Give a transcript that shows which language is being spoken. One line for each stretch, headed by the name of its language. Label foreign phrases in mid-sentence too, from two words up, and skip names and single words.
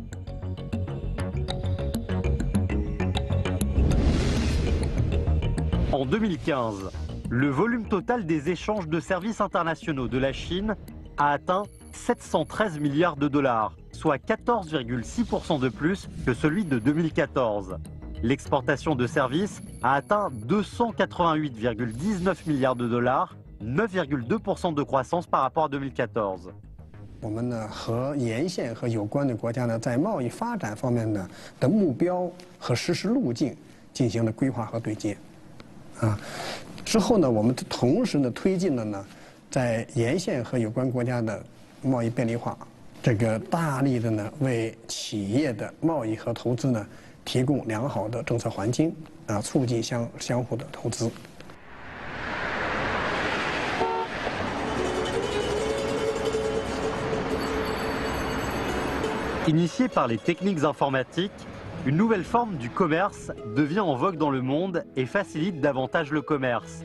French: En 2015, le volume total des échanges de services internationaux de la Chine a atteint 713 milliards de dollars, soit 14,6% de plus que celui de 2014. L'exportation de services a atteint 288,19 milliards de dollars, 9,2% de croissance par rapport à 2014.
Chinese: 我们呢和沿线和有关的国家呢，在贸易发展方面呢的目标和实施路径进行了规划和对接，之后呢，我们同时呢推进了呢，在沿线和有关国家的贸易便利化，这个大力的呢为企业的贸易和投资呢提供良好的政策环境，促进相互的投资。
French: Initiée par les techniques informatiques, une nouvelle forme du commerce devient en vogue dans le monde et facilite davantage le commerce.